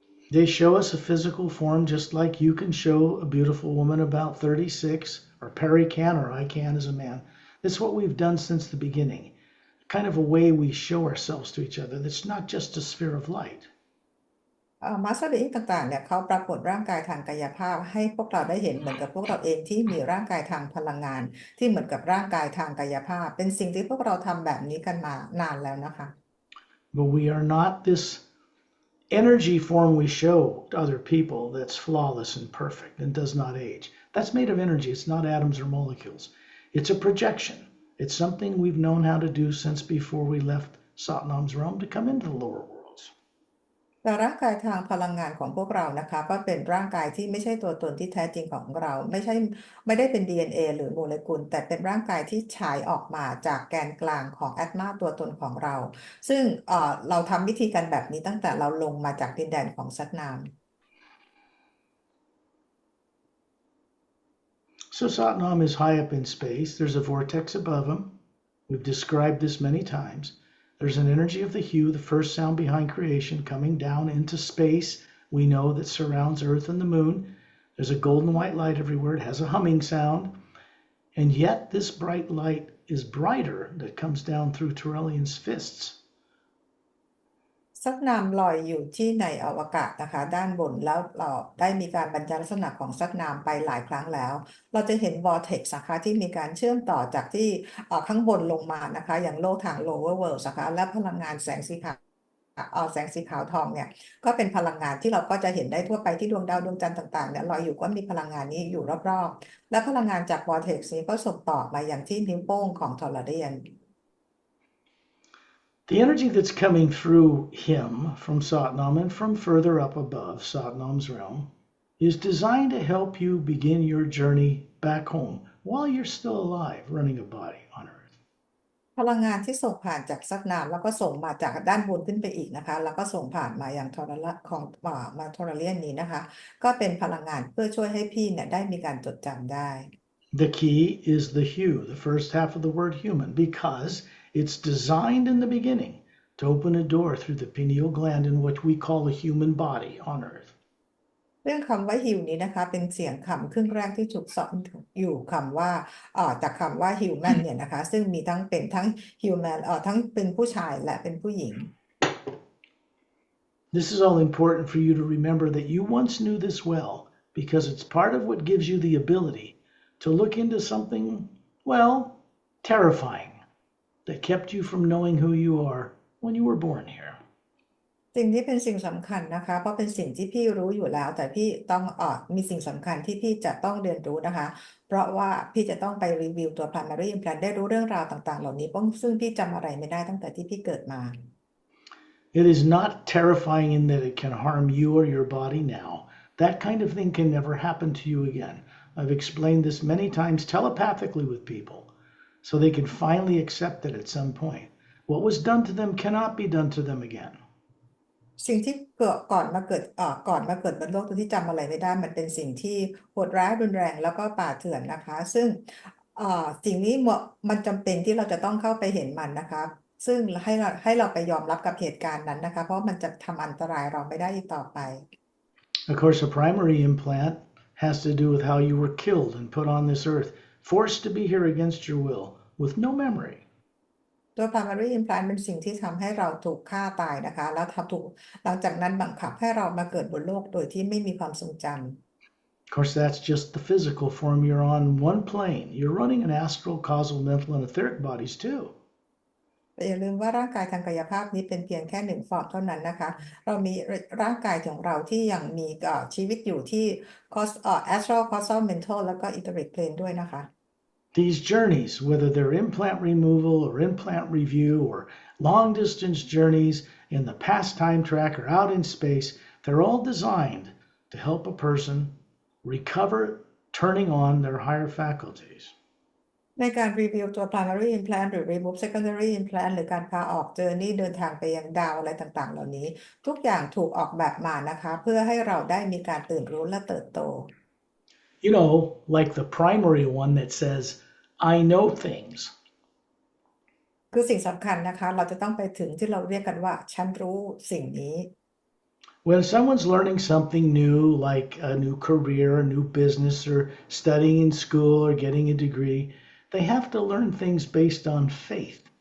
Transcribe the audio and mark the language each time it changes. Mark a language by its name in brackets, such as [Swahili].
[English] They show us a physical form just like you can show a beautiful woman about 36, or Pari can, or I can as a man. That's what we've done since the beginning. Kind of a way we show ourselves to each other that's not just a sphere of light. [Thai] มาสเตอร์บีอิงต่างๆเนี่ยเขาปรากฏร่างกายทางกายภาพให้พวกเราได้เห็นเหมือนกับพวกเราเองที่มีร่างกายทางพลังงานที่เหมือนกับร่างกายทางกายภาพเป็นสิ่งที่พวกเราทำแบบนี้กันมานานแล้วนะคะ [English] But we are not this energy form we show to other people that's flawless and perfect and does not age. That's made of energy. It's not atoms or molecules. It's a projection. It's something we've known how to do since before we left Satnam's realm to come into the lower worlds. [Thai] แต่ร่างกายทางพลังงานของพวกเรานะคะก็เป็นร่างกายที่ไม่ใช่ตัวตนที่แท้จริงของเราไม่ได้เป็น DNA หรือโมเลกุลแต่เป็นร่างกายที่ฉายออกมาจากแกนกลางของแอตมาตัวตนของเราซึ่งเราทำวิธีการแบบนี้ตั้งแต่เราลงมาจากดินแดนของซัตนาม [English] So Satnam is high up in space. There's a vortex above him. We've described this many times. There's an energy of the hue, the first sound behind creation, coming down into space. We know that surrounds Earth and the moon. There's a golden white light everywhere. It has a humming sound. And yet this bright light is brighter that comes down through Turelian's fists. [Thai] ซักนามลอยอยู่ที่ในอวกาศนะคะด้านบนแล้วเราได้มีการบรรยายลักษณะของซักนามไปหลายครั้งแล้ว เราจะเห็น vortex นะคะที่มีการเชื่อมต่อจากที่ข้างบนลงมานะคะอย่างโลกทาง [English] lower world [Thai] นะคะและพลังงานแสงสีขาวแสงสีขาวทองเนี่ยก็เป็นพลังงานที่เราก็จะเห็นได้ทั่วไปที่ดวงดาวดวงจันทร์ต่างๆเนี่ยลอยอยู่ก็มีพลังงานนี้อยู่รอบๆและพลังงานจาก vortex นี้ก็ส่งต่อมาอย่างที่นิ้วโป้งของทอร์เรียน [English] The energy that's coming through him from Satnam and from further up above Satnam's realm is designed to help you begin your journey back home while you're still alive, running a body on Earth. [Thai] พลังงานที่ส่งผ่านจากซักนามแล้วก็ส่งมาจากด้านบนขึ้นไปอีกนะคะแล้วก็ส่งผ่านมาอย่างทอร์ละของมาทอร์เรียนนี้นะคะก็เป็นพลังงานเพื่อช่วยให้พี่เนี่ยได้มีการจดจำได้ [English] The key is the hue, the first half of the word human, because it's designed in the beginning to open a door through the pineal gland in what we call a human body on Earth. [Thai] เรื่องคำว่าฮิวนี้นะคะเป็นเสียงคำครึ่งแรกที่ถูกสอนอยู่คำว่าจากคำว่าฮิวแมนเนี่ยนะคะซึ่งมีทั้งเป็นทั้งฮิวแมนทั้งเป็นผู้ชายและเป็นผู้หญิง [English] This is all important for you to remember that you once knew this well because it's part of what gives you the ability to look into something, well, terrifying that kept you from knowing who you are when you were born here. [Thai] สิ่งนี้เป็นสิ่งสำคัญนะคะเพราะเป็นสิ่งที่พี่รู้อยู่แล้วแต่พี่ต้องมีสิ่งสำคัญที่พี่จะต้องเรียนรู้นะคะเพราะว่าพี่จะต้องไปรีวิวตัว primary implant ได้รู้เรื่องราวต่างๆเหล่านี้ซึ่งพี่จำอะไรไม่ได้ตั้งแต่ที่พี่เกิดมา [English] It is not terrifying in that it can harm you or your body now. That kind of thing can never happen to you again. I've explained this many times telepathically with people so they can finally accept it at some point. What was done to them cannot be done to them again. [Thai] สิ่งที่เกิดก่อนมาเกิดบนโลกที่จำอะไรไม่ได้มันเป็นสิ่งที่โหดร้ายรุนแรงแล้วก็ป่าเถื่อนนะคะซึ่งสิ่งนี้มันจำเป็นที่เราจะต้องเข้าไปเห็นมันนะคะซึ่งให้เราไปยอมรับกับเหตุการณ์นั้นนะคะเพราะมันจะทำอันตรายเราไม่ได้อีกต่อไป [English] Of course, a primary implant has to do with how you were killed and put on this earth, forced to be here against your will, with no memory. [Thai] ตัว primary implant เป็นสิ่งที่ทำให้เราถูกฆ่าตายนะคะแล้วหลังจากนั้นบังคับให้เรามาเกิดบนโลกโดยที่ไม่มีความทรงจำ [English] Of course, that's just the physical form. You're on one plane. You're running an astral, causal, mental, and etheric bodies too. [Thai] แต่อย่าลืมว่าร่างกายทางกายภาพนี้เป็นเพียงแค่หนึ่งฟอร์มเท่านั้นนะคะเรามีร่างกายของเราที่ยังมีชีวิตอยู่ที่ [English] astral causal mental [Thai] แล้วก็ etheric plane ด้วยนะคะ [English] These journeys, whether they're implant removal or implant review or long distance journeys in the past time track or out in space, they're all designed to help a person recover turning on their higher faculties. [Thai] ในการรีวิวตัว primary implant หรือ [English] remove secondary implant [Thai] หรือการพาออก journey เดินทางไปยังดาวอะไรต่างๆเหล่านี้ทุกอย่างถูกออกแบบมานะคะเพื่อให้เราได้มีการตื่นรู้และเติบโต [English] You know, like the primary one that says, I know things. [Thai] คือสิ่งสำคัญนะคะเราจะต้องไปถึงที่เราเรียกกันว่าฉันรู้สิ่งนี้ [English] When someone's learning something new, like a new career, a new business, or studying in school or getting a degree, they have to learn things based on faith.